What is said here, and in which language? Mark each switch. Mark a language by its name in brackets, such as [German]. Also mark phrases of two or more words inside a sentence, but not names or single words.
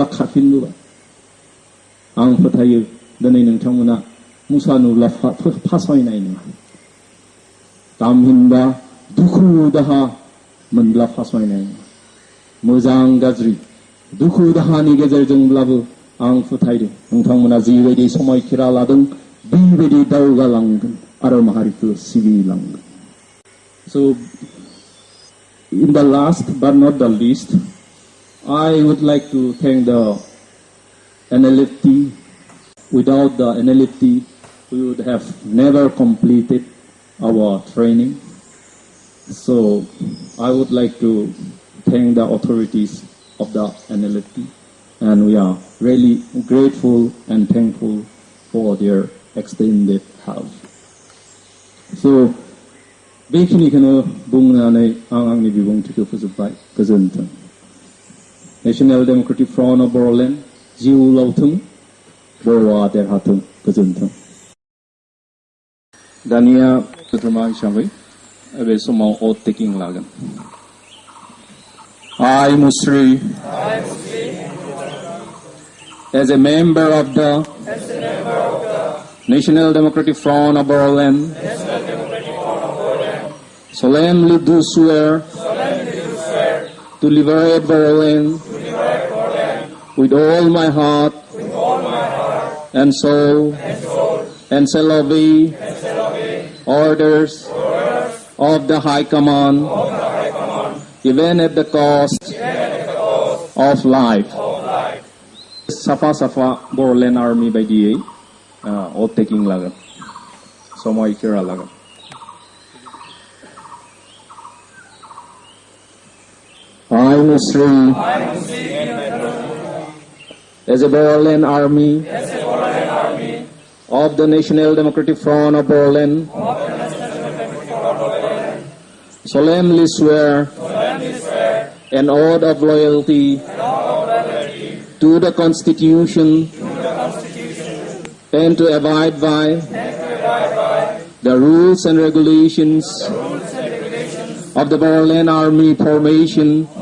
[Bodo] खारफिनबोबाय आं फोथायो दिनै नोंथांमोना मुसा नुब्ला फासयनाय नङा तामहिनबा दुखु दाहा मोनब्ला फासयनाय नङा मोजां गाज्रि दुखु दाहानि गेजेरजोंब्लाबो आं फोथायदों नोंथांमोना जिबायदि समायखिरा लादों बेबायदि दावगालांगोन आरो माहारिखौ सिबिलांगोन [English] So in the last but not the least I would like to thank the NLFT without the NLFT we would have never completed our training so I would like to thank the authorities of the NLFT and we are really grateful and thankful for their extended help. [Bodo] So बेखिनिखौनो बुंनानै आं आंनि बिबुंथिखौ फोजोबबाय गोजोन्थों नेशनेल डेमोक्रेटिक फ्रन्ट अफ बर'लेण्ड जिउ लावथों बर'आ देरहाथों गोजोन्थों दानिया सोद्रोमा हिसाबै बे समाव भट टेकिं लागोन [English] I Musri as a member of the National Democratic Front of Bodoland solemnly do swear to liberate Bodoland with all my heart and soul and shall obey orders of the High Command even at the cost of life. [Bodo] Safa Safa Bodoland Armi बायदियै भट टेकिं लागोन समायखिरा लागोन [English] I Tanusri, as a Bodoland Army of the National Democratic Front of Bodoland, solemnly swear an oath of loyalty to the Constitution and to abide by the rules and regulations of the Bodoland Army formation